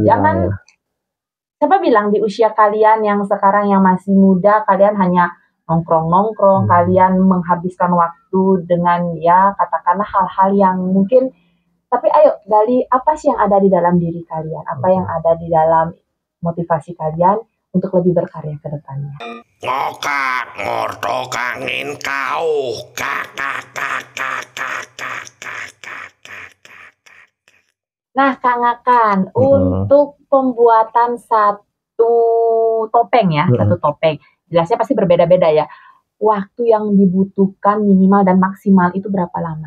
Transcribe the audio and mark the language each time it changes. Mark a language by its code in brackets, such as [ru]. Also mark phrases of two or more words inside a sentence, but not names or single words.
[id] jangan, siapa bilang di usia kalian yang sekarang yang masih muda kalian hanya nongkrong-nongkrong, kalian menghabiskan waktu dengan ya katakanlah hal-hal yang mungkin, tapi ayo gali apa sih yang ada di dalam diri kalian, apa yang ada di dalam motivasi kalian untuk lebih berkarya ke depannya. Ngokak ngorto kangin kau kakak. Nah Kak Ngakan, untuk pembuatan satu topeng ya, satu topeng, jelasnya pasti berbeda-beda ya. Waktu yang dibutuhkan minimal dan maksimal itu berapa lama?